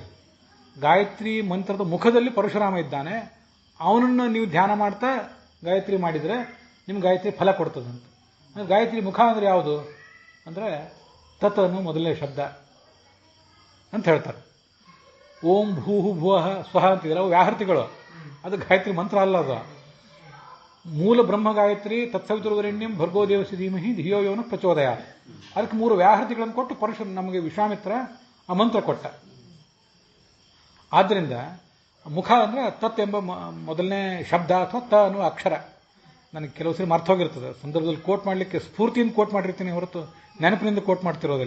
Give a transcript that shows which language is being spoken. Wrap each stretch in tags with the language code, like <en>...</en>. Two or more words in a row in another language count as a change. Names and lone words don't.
<kn>ಗಾಯತ್ರಿ ಮಂತ್ರದ ಮುಖದಲ್ಲಿ ಪರಶುರಾಮ ಇದ್ದಾನೆ, ಅವನನ್ನು ನೀವು ಧ್ಯಾನ ಮಾಡ್ತಾ ಗಾಯತ್ರಿ ಮಾಡಿದರೆ ನಿಮ್ಗೆ ಗಾಯತ್ರಿ ಫಲ ಕೊಡ್ತದಂತ. ಗಾಯತ್ರಿ ಮುಖ ಅಂದರೆ ಯಾವುದು ಅಂದರೆ ತತ್ ಅನ್ನೋ ಮೊದಲನೇ ಶಬ್ದ ಅಂತ ಹೇಳ್ತಾರೆ.</kn> <sa>ಓಂ ಭೂಹು ಭುವಃ ಸ್ವಹ</sa> <kn>ಅಂತಿದ್ರೆ ಅವು ವ್ಯಾಹೃತಿಗಳು, ಅದು ಗಾಯತ್ರಿ ಮಂತ್ರ ಅಲ್ಲ. ಅದು ಮೂಲ ಬ್ರಹ್ಮ ಗಾಯತ್ರಿ</kn> <sa>ತತ್ಸವಿತುರ್ವರೆಣ್ಯಂ ಭರ್ಗೋ ದೇವಸಿ ಧೀಮಹಿ ಧಿಯೋ ಯೋನ ಪ್ರಚೋದಯ.</sa> <kn>ಅದಕ್ಕೆ 3 ವ್ಯಾಹೃತಿಗಳನ್ನು ಕೊಟ್ಟು ಪರಶುರಾಮ ನಮಗೆ ವಿಶ್ವಾಮಿತ್ರ ಆ ಮಂತ್ರ ಕೊಟ್ಟ. ಆದ್ದರಿಂದ ಮುಖ ಅಂದರೆ ತತ್ ಎಂಬ ಮೊದಲನೇ ಶಬ್ದ ಅಥವಾ ತ ಅನ್ನುವ ಅಕ್ಷರ. ನನಗೆ ಕೆಲವು ಸರಿ ಮರ್ತೋಗಿರ್ತದೆ, ಸಂದರ್ಭದಲ್ಲಿ ಕೋಟ್ ಮಾಡಲಿಕ್ಕೆ ಸ್ಫೂರ್ತಿಯಿಂದ ಕೋಟ್ ಮಾಡಿರ್ತೀನಿ ಹೊರತು ನೆನಪಿನಿಂದ ಕೋಟ್ ಮಾಡ್ತಿರೋದಿಲ್ಲ.</kn>